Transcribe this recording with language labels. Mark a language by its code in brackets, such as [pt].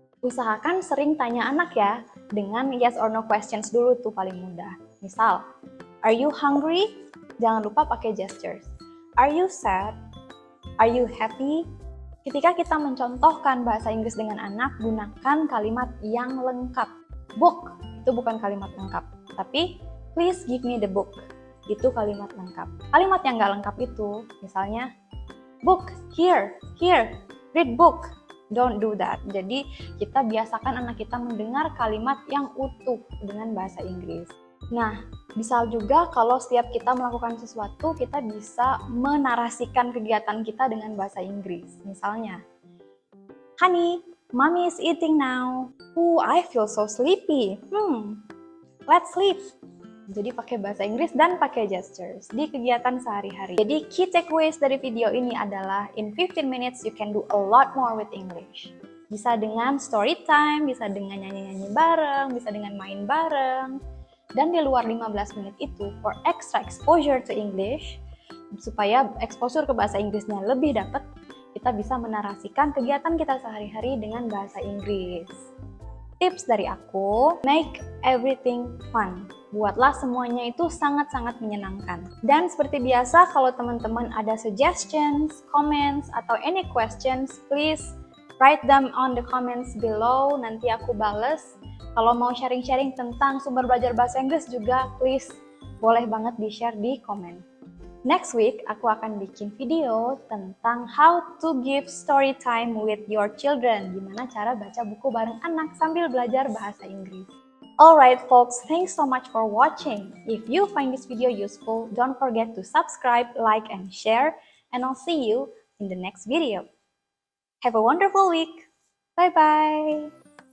[id] Usahakan sering tanya anak ya, dengan yes or no questions dulu tuh paling mudah. Misal, [en] are you hungry? [id] Jangan lupa pakai [en] gestures. Are you sad? Are you happy? [id] Ketika kita mencontohkan bahasa Inggris dengan anak, gunakan kalimat yang lengkap. Book, itu bukan kalimat lengkap. Tapi, [en] please give me the book. [id] Itu kalimat lengkap. Kalimat yang nggak lengkap itu, misalnya, book, here, read book. [en] Don't do that. [id] Jadi kita biasakan anak kita mendengar kalimat yang utuh dengan bahasa Inggris. Nah, bisa juga kalau setiap kita melakukan sesuatu, kita bisa menarasikan kegiatan kita dengan bahasa Inggris. [en] Misalnya, honey, mommy is eating now. I feel so sleepy. Let's sleep. [id] Jadi pakai bahasa Inggris dan pakai gestures di kegiatan sehari-hari. Jadi key takeaways dari video ini adalah [en] in 15 minutes you can do a lot more with English. [id] Bisa dengan story time, bisa dengan nyanyi-nyanyi bareng, bisa dengan main bareng. Dan di luar 15 menit itu [en] for extra exposure to English, [id] supaya exposure ke bahasa Inggrisnya lebih dapat, kita bisa menarasikan kegiatan kita sehari-hari dengan bahasa Inggris. Tips dari aku, [en] make everything fun. [id] Buatlah semuanya itu sangat-sangat menyenangkan. Dan seperti biasa, kalau teman-teman ada suggestions, comments, atau [en] any questions, please write them on the comments below. [id] Nanti aku bales. Kalau mau sharing-sharing tentang sumber belajar bahasa Inggris juga, please boleh banget di-share di komen. [en] Next week, [id] aku akan bikin video tentang [en] how to give story time with your children. [id] Gimana cara baca buku bareng anak sambil belajar bahasa Inggris. [en] Alright folks, thanks so much for watching. If you find this video useful, don't forget to subscribe, like, and share. And I'll see you in the next video. Have a wonderful week. Bye-bye.